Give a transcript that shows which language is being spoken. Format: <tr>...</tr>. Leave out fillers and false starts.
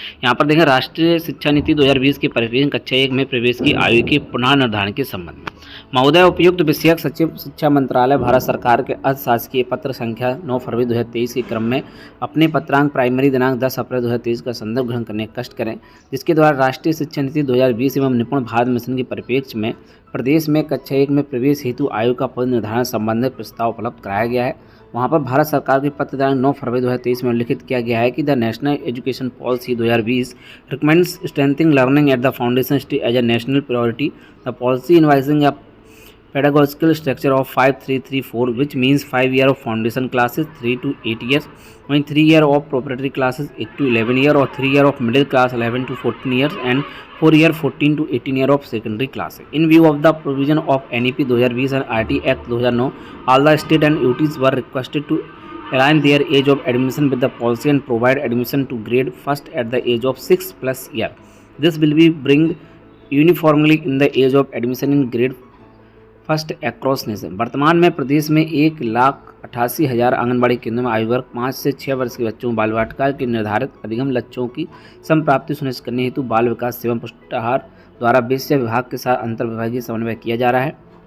<hi>यहाँ पर देखें राष्ट्रीय शिक्षा नीति 2020 के परिप्रेक्ष्य कक्षा 1 में प्रवेश की आयु के पुनः निर्धारण के संबंध में महोदय उपयुक्त विषयक सचिव शिक्षा मंत्रालय भारत सरकार के अशासकीय पत्र संख्या 9 फरवरी 2023 के क्रम में अपने पत्रांक प्राइमरी दिनांक 10 अप्रैल 2023 का संदर्भ ग्रहण करने का कष्ट करें, जिसके द्वारा राष्ट्रीय शिक्षा नीति 2020 एवं निपुण भारत मिशन के परिप्रेक्ष्य में प्रदेश में कक्षा 1 में प्रवेश हेतु आयु का पुनर्निर्धारण संबंधित प्रस्ताव उपलब्ध कराया गया है। वहाँ पर भारत सरकार के पत्र दिनांक 9 फरवरी 2023 में उल्लिखित किया गया है कि</hi> <en>The national education policy 2020 recommends strengthening learning at the foundation stage as a national priority. The policy envisaging a pedagogical structure of 5334, which means 5 year of foundation classes 3 to 8 years, when 3 year of preparatory classes 8 to 11 year, or 3 year of middle class 11 to 14 years, and 4 year 14 to 18 year of secondary classes. In view of the provision of NEP 2020 and RT Act 2009, all the state and UTs were requested to align their age of admission with the policy and provide admission to grade first at the age of 6+ year. This will be bring uniformly in the age of admission in grade first across nation.</en> <hi>वर्तमान में प्रदेश में 1,88,000 आंगनबाड़ी केंद्रों में आयु वर्ग 5 से 6 वर्ष के बच्चों बाल वाटिका के निर्धारित अधिगम लक्ष्यों की संप्राप्ति सुनिश्चित करने हेतु बाल विकास एवं पुष्टाहार द्वारा विषय विभाग के साथ अंतर विभागीय समन्वय किया जा रहा है।</hi>